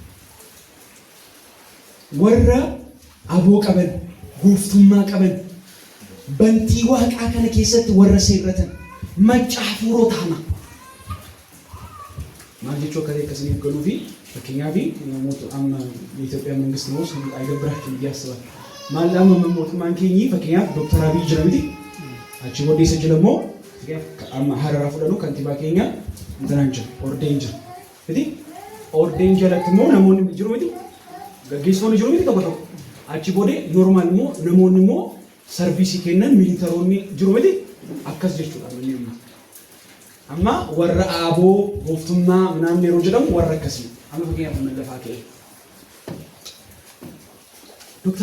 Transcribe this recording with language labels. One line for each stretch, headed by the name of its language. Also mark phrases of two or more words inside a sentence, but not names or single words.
Oromo: Warra aboo qaban, gooftummaa qaban, bantii waaqaa kana keessatti warra seerratan, macca hafuurota hama. Maal jechuu akka ta'e akkasiniif galuu fi fakkeenyaaf namoota amma
Amharic: የኢትዮጵያ መንግስት ነው አይገብራችሁም እያስባል ማላም
Oromo: mootummaan keenyi fakkeenyaaf Dr. Abiy jira miti achi booddee isa jira immoo amma hararaa fudhanu kantiibaa keenya intanaan jira ordeen jira miti ordeen jalatti immoo namoonni jiru miti gaggeessitoonni jiru miti tokko achi booddee normaal immoo namoonni immoo sarviisii kennan miilitaroonni jiru miti akkas jechuudha amma warra aboo gooftummaa ምናምን yeroo jedhamu warra akkasii amma fakkeenyaaf lafaa ka'e Dr.